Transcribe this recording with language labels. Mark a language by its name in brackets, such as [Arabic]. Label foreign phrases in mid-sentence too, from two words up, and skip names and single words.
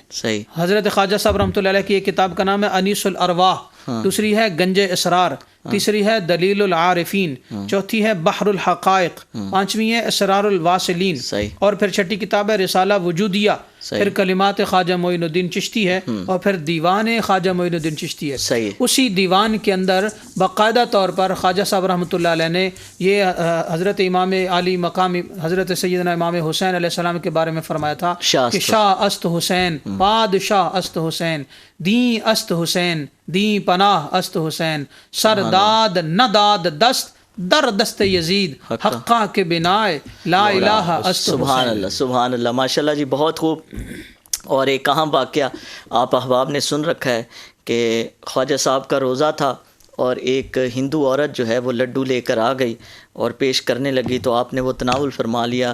[Urdu] حضرت خواجہ صاحب [Arabic] رحمۃ اللہ علیہ [Urdu] کی ایک کتاب کا نام ہے انیس الارواح، دوسری ہے گنج اسرار، تیسری ہے دلیل العارفین، چوتھی ہے بحر الحقائق، پانچویں ہے اسرار الواصلین، اور پھر چھٹی کتاب ہے رسالہ وجودیہ، پھر کلمات خواجہ معین الدین چشتی ہے، اور پھر دیوان خواجہ معین الدین چشتی ہے۔ اسی دیوان کے اندر باقاعدہ طور پر خواجہ صاحب [Arabic] رحمۃ اللہ علیہ [Urdu] نے یہ حضرت امام علی مقام حضرت سیدنا امام حسین [Arabic] علیہ السلام [Urdu] کے بارے میں فرمایا تھا کہ [Persian] شاہ است حسین، بادشاہ است حسین، دین است حسین، دین پناہ است حسین، سرداد نداد دست در دست یزید، حقا کے بنائے لا الہ است حسین۔ [Arabic] سبحان اللہ، سبحان اللہ، ماشاءاللہ [Urdu] جی، بہت خوب۔ اور ایک اہم واقعہ آپ احباب نے سن رکھا ہے کہ خواجہ صاحب کا روزہ تھا اور ایک ہندو عورت جو ہے وہ لڈو لے کر آ گئی اور پیش کرنے لگی، تو آپ نے وہ تناول فرما لیا۔